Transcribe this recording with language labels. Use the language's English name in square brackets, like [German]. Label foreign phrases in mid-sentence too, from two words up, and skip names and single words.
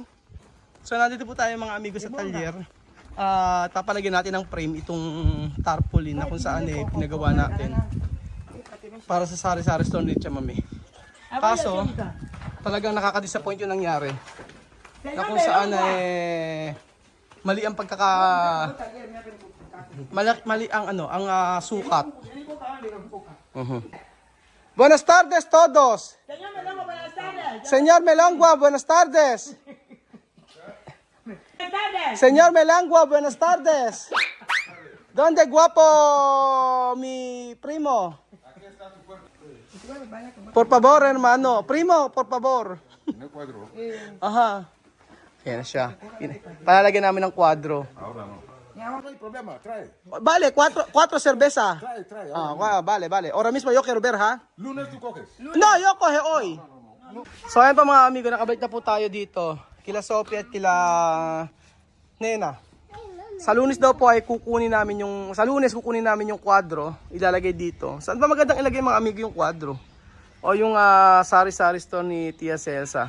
[Filipino] So nandito po tayo mga amigo sa talyer. Papalagyan natin ng frame itong tarpaulin na kung saan pinagawa natin. Para sa sari-sari store ni Chamame. Kaso, talagang nakaka-disappoint yung nangyari. Na kung saan mali ang mali ang ang sukat. [Spanish] Buenas tardes todos. Señor Melangua, buenas tardes. Señor Melangua, buenas tardes. ¿Dónde guapo mi primo? Por favor, hermano. Primo, por favor. [Filipino] Aha. Ayan siya. Palalagyan namin ng kwadro. [Spanish] No hay problema, trae. Vale, cuatro cerveza. Trae. Vale. Ahora mismo yo quiero ver, ha? Lunes tú coges. No, yo coge hoy. [Filipino] So ayan pa mga amigo, nakabalik na po tayo dito. Kila Sophie at kila Nena. Sa Lunes daw po ay kukunin namin yung kwadro, ilalagay dito. Saan ba magandang ilagay mga amigo yung kwadro? O yung sari-sari store ni Tia Celsa.